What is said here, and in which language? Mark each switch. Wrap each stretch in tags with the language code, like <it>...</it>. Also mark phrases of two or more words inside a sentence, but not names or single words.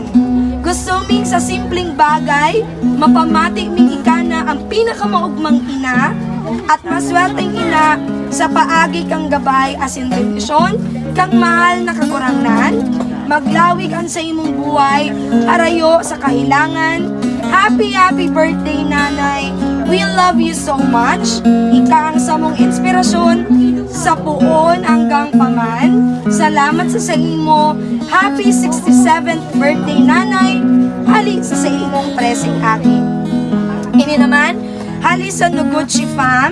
<bik>Gusto ming sa simpleng bagay, mapamatik ming ikana ang pinakamaugmang ina at maswerteng ina sa paagi kang gabay</bik> <en>as in revision,</en> <bik>kang mahal na kakurangnan, maglawig ang sa imong buhay, harayo sa kahilangan.</bik> <en>Happy birthday, Nanay! We love you so much.</en> <bik>Ika ang samong inspirasyon sa puon hanggang paman. Salamat sa imo.</bik> <en>Happy 67th birthday,</en> <bik>Nanay! Hali sa imong preseng aki. Ini naman, hali sa Noguchi Fam.</bik>